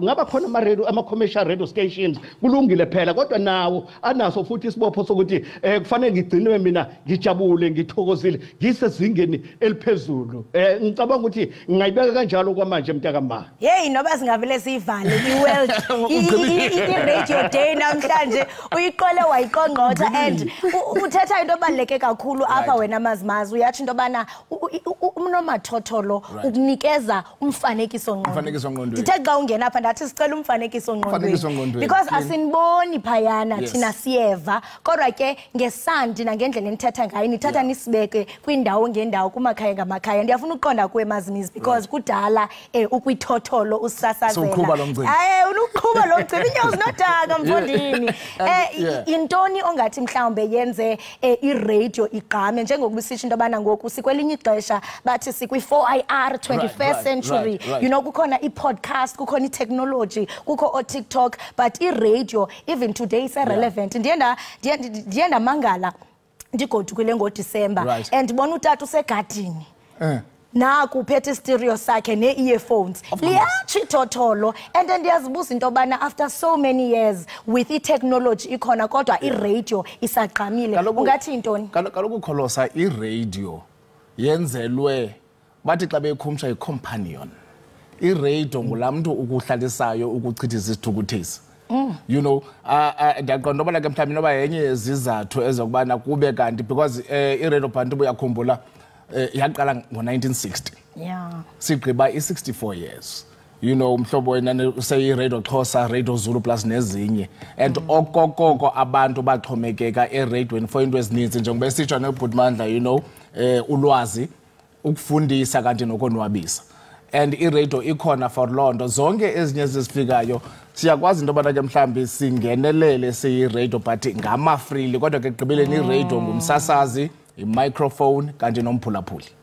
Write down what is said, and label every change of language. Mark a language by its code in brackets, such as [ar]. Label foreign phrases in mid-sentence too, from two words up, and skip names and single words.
[zu] Ngaba khona ama- [en] commercial radio stations [zu] kulungile phela, kodwa nawo anaso futhi isibopho sokuthi kufanele ngigcinwe mina ngijabule ngithokozile ngisezingeni eliphezulu. Ngicabanga ukuthi ngingayibeka kanjalo kwamanje mntaka ma. [xh] Hey, noba singavele sivale i-World i-Radio Day namhlanje uyiqole wayiqongqotha and uthetha into ebaluleke kakhulu apha wena mazimazi. Uyathi into yobana unomathotholo ukunikeza umfanekiso ngqondweni. Ndithe xa ungena apha ndathi sicela umfanekiso ngqondweni because asiniboni phayana thina siyeva kodwa ke ngesandi nangendlela enithetha ngayo nithatha nisibeke kwindawo ngendawo kumakhaya ngamakhaya. Ndiyafuna uqonda kuwe mazimizi because kudala ukwithotholo usasazela unuqhuba lo mcimbi inyozi nodaka mfondini. Intoni ongathi mhlawumbe yenze iradio igqame njengokuba sisho into abana ngoku sikwelinye ixesha bathi sikwi-4IR [en] 21st century you know [xh] kukhona i-podcast kukhona i-technology kukho o-TikTok but i-radio [en] even today is relevant. [xh] Ndiye ndamangala ndigodukile ngoDisemba and ndibona utata usegadini naku uphethe stereo sakhe ne-earphones liyatsho ithotholo and ndiyazibuza into yobana [en] after so many years with [xh] i-technology ikhona kodwa i-radio isagqamile ungathi intoni? Kaloku Kholosa i-radio yenzelwe bathi xa beyikhumsha i-companion. I-radio ngulaa mntu ukuhlalisayo ukuchithisa isithukuthezi. [en] You know, [xh] ndiyaqonda ubana ke mhlawumbi noba yenye yezizathu ezokubana kube kanti because i-radio bantu buyakhumbula yaqala ngo-1960 sigqiba i-64 years. [en] You know, [xh] uMhlobo weNene useyi-radio Xhosa, radio Zulu plus nezinye and okokoko abantu baxhomekeka eradiweni for into ezininzi njengoba esitsho neBhutmandla [en] you know [xh] ulwazi ukufundisa kanti nokonwabisa and i-radio ikhona for loo nto zonke ezinye ezifikayo siyakwazi into yobana ke mhlawumbi singenelele siyi-radio but ngamafrili kodwa ke ekugqibeleni i-radio ngumsasazi i-microphone kanti nomphulaphuli.